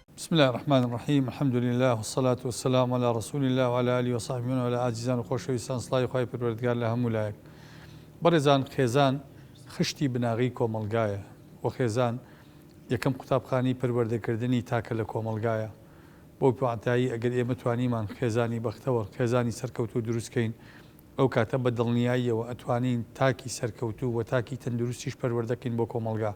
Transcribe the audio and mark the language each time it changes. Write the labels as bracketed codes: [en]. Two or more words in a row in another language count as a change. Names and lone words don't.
[ar] بسم الله الرحمن الرحيم الحمد لله والصلاة والسلام على رسول الله وعلى آله وصحبه [ckb] وعلى عزيزان وخوشويستان صلاة خواهی پروردگار لە هەموو لایەک. بەڕێزان خێزان خشتی بناغی کۆمەڵگایە و خێزان یەکەم قوتابخانەی پەروەردەکردنی تاکە لە کۆمەڵگایە. بۆ پێوانتایی ئەگەر ئێمە توانیمان خێزانی بەختەوە خێزانی سەرکەوتوو دروستکەین ئەو کاتە بە دڵنیاییەوە ئەتوانین تاکی سەرکەوتوو و تاکی تەندروستیش پەروەردەکەین بۆ کۆمەڵگا.